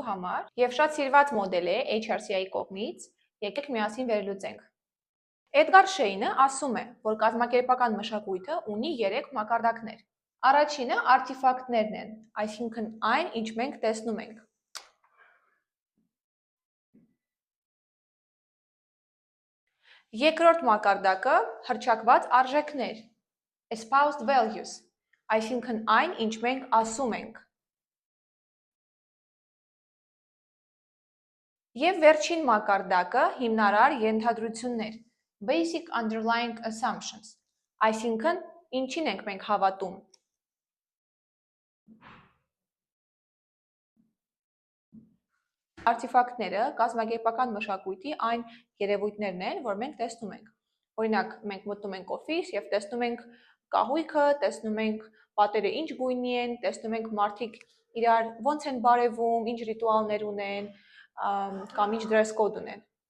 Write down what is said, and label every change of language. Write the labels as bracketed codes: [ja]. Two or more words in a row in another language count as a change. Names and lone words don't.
[hy] համար եւ շատ սիրված մոդել է HRCI-ի կողմից, եկեք միասին վերլուծենք։ Էդգար Շեյնը ասում է, որ կազմակերպական մշակույթը ունի 3 մակարդակներ։ Առաջինը արտիֆակտներն են, այսինքն այն, ինչ մենք տեսնում ենք։ Երկրորդ մակարդակը հռչակված արժեքներ, [en] espoused values, [hy] այսինքն այն, ինչ մենք ասում ենք։ Եվ վերջին մակարդակը հիմնարար ենթադրություններ, [en] basic underlying assumptions, [hy] այսինքն ինչին ենք մենք հավատում։ Արտիֆակտները կազմակերպական մշակույթի այն երևույթներն են, որ մենք տեսնում ենք։ Օրինակ, մենք մտնում ենք օֆիս եւ տեսնում ենք կահույքը, տեսնում ենք պատերը ինչ գույնի են, տեսնում ենք մարդիկ իրար ոնց են բարևում, ինչ ռիտուալներ ունեն, կամ ինչ [en] dress code [hy] ունեն։